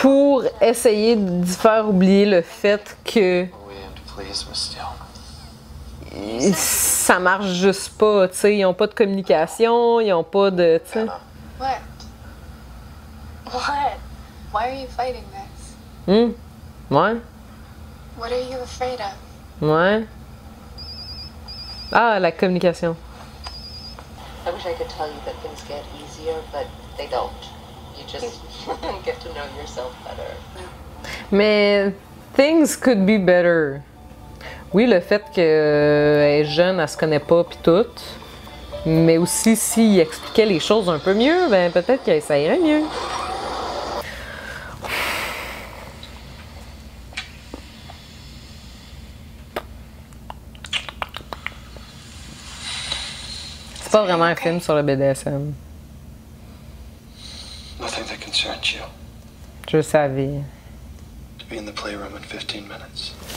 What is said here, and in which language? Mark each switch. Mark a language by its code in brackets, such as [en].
[fr] pour essayer d'y faire oublier le fait que [en] We aim to please Miss Steele. [fr] ça marche juste pas, tu sais. Ils ont pas de communication, ils ont pas de... tu sais. [en] What? What? Why are you fighting this? [fr] Ouais, [en] What are you afraid of? [fr] ouais. Ah, la communication. [en] I wish I could tell you that things get easier, but they don't. You just get to know yourself better. [fr] Mais [en] things could be better. [fr] Oui, le fait qu'elle est jeune, elle se connaît pas pis tout. Mais aussi, s'il expliquait les choses un peu mieux, ben peut-être que ça irait mieux. C'est pas vraiment un film sur le BDSM. [en] Nothing that concerns you. [fr] Je le savais. [en] Be in the playroom in 15 minutes.